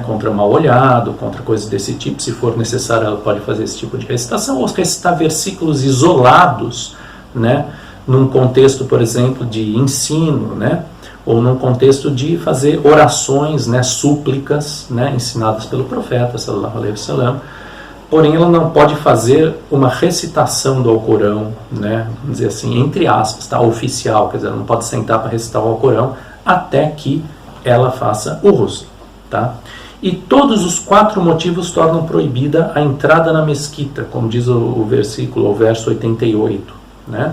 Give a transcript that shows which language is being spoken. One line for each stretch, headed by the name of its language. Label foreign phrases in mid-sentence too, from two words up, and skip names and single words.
Portuguese: Contra mal olhado, contra coisas desse tipo. Se for necessário, ela pode fazer esse tipo de recitação, ou recitar versículos isolados, né? Num contexto, por exemplo, de ensino, né? Ou num contexto de fazer orações, né? Súplicas, né? Ensinadas pelo profeta,
Arabic: صلى الله عليه وسلم.
Portuguese: Porém, ela não pode fazer uma recitação do Alcorão, né? Vamos dizer assim, entre aspas, tá? Oficial, quer dizer, ela não pode sentar para recitar o Alcorão até que ela faça o ghusl, tá? E todos os 4 motivos tornam proibida a entrada na mesquita, como diz o versículo, o verso 88, né?